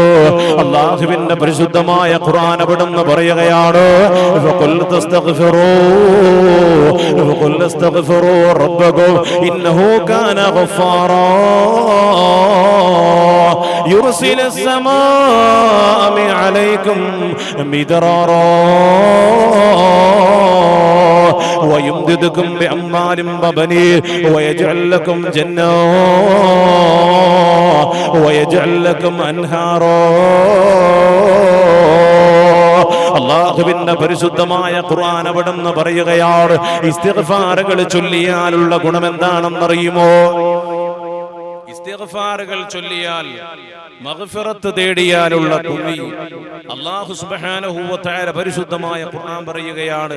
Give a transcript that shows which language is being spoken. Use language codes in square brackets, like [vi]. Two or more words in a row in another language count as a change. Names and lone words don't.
[ml] അല്ലാഹുവിന്റെ പരിശുദ്ധമായ ഖുർആൻ അവിടുന്ന് പറയുകയാണ്, ഫഖുൽ [ar] تستغفروا ربكم إنه كان غفارا يرسل السماء عليكم مدرارا ويمددكم بأموال وبنين ويجعل لكم جنات ويجعل لكم أنهارا. [ml] അല്ലാഹുവിന്റെ പരിശുദ്ധമായ ഖുർആൻ അവിടുന്ന് പറയുകയാണ്, ഇസ്തിഗ്ഫാറുകൾ ചൊല്ലിയാലുള്ള ഗുണം എന്താണെന്നറിയുമോ? ഇസ്തിഗ്ഫാറുകൾ ചൊല്ലിയാൽ മഗ്ഫിറത്ത് തേടിയാലുള്ള കുഴി അല്ലാഹു [ar] سبحانه وتعالى [ml] പരിശുദ്ധമായ ഖുർആൻ പറയുകയാണ്.